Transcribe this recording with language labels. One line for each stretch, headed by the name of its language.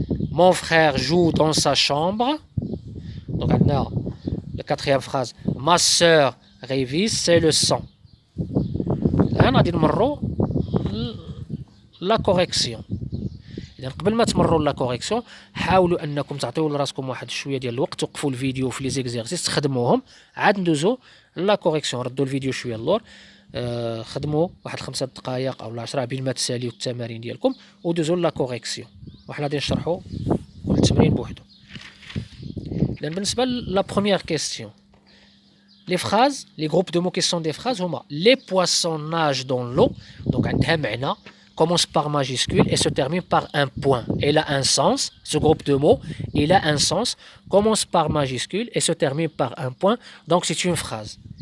French: Mon frère joue dans sa chambre. Donc
Arabic: عندنا
French: la quatrième phrase. Ma sœur révise ses leçons.
Arabic: الآن غادي نمروا لا كوريكسيون. إذا قبل ما تمروا لا كوريكسيون حاولوا أنكم تعطيو لراسكم واحد شوية ديال الوقت، توقفوا الفيديو في لي زيكزيرسيس تخدموهم، عاد ندوزو لا كوريكسيون. ردوا الفيديو شوية اللور، خدموا واحد 5 دقائق أو 10 بين ما تساليو التمارين ديالكم ودوزو لا كوريكسيون، وحنا غادي نشرحوا كل تمرين بوحدو. إذا بالنسبة لا بروميير كيستيون،
French: les phrases, les groupes de mots qui sont des phrases, les poissons nagent dans l'eau. Donc,
Arabic: عندها معنى,
French: commence par majuscule et se termine par un point. Elle a un sens, ce groupe de mots, il a un sens, commence par majuscule et se termine par un point. Donc, c'est une phrase.